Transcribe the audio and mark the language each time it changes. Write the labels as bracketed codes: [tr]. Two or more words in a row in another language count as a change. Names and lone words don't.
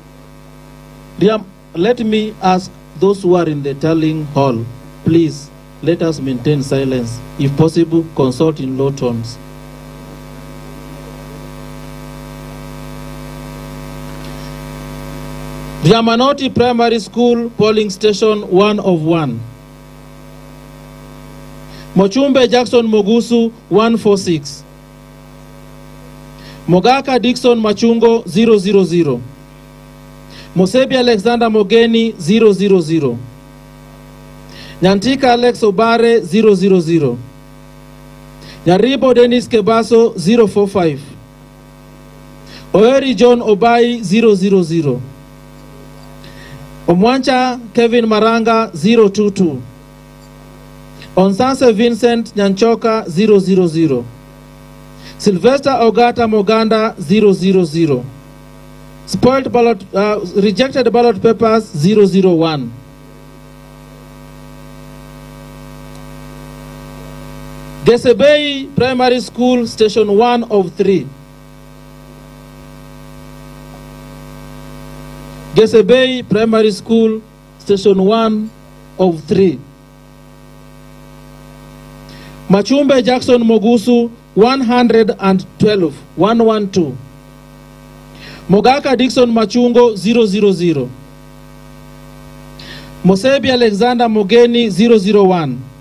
[en] Let me ask those who are in the tallying hall, please let us maintain silence. If possible, consult in low tones. Riamanoti Primary School, polling station 1 of 1. Mochumbe Jackson Mogusu 146. Mogaka Dixon Machungo 000. Mosebi Alexander Mogeni 000. Nyantika Alex Obare 000. Nyaribo Dennis Kebaso 045. Oeri John Obai 000. Omwancha Kevin Maranga 022. Onsanse Vincent Nyanchoka 000. Sylvester Ogata Moganda 000. Spoiled ballot, rejected ballot papers 001. Gesebei Primary School, Station 1 of 3. Gesebei Primary School, Station 1 of 3. Machumbe Jackson Mogusu 112. 112. Mogaka Dixon Machungo 000. Mosebi Alexander Mogeni 001.